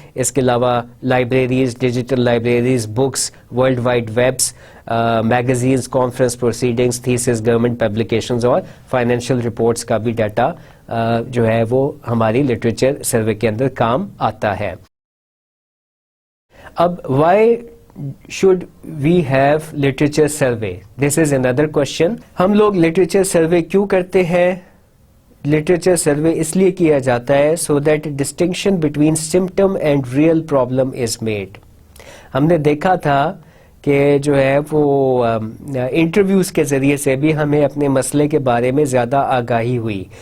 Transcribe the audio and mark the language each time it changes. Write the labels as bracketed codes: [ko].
[ur] اس کے علاوہ libraries, digital libraries, books, world wide vibes, magazines, conference proceedings, theses, government publications اور financial reports کا بھی ڈیٹا جو ہے وہ ہماری لٹریچر سروے کے اندر کام آتا ہے. اب [en] Why should we have literature survey? This is another question. [ur] ہم لوگ لٹریچر سروے کیوں کرتے ہیں؟ لٹریچر سروے اس لیے کیا جاتا ہے [en] So that distinction between symptom and real problem is made. [ur] ہم نے دیکھا تھا کہ جو ہے وہ انٹرویوز کے ذریعے سے بھی ہمیں اپنے مسئلے کے بارے میں زیادہ آگاہی ہوئی.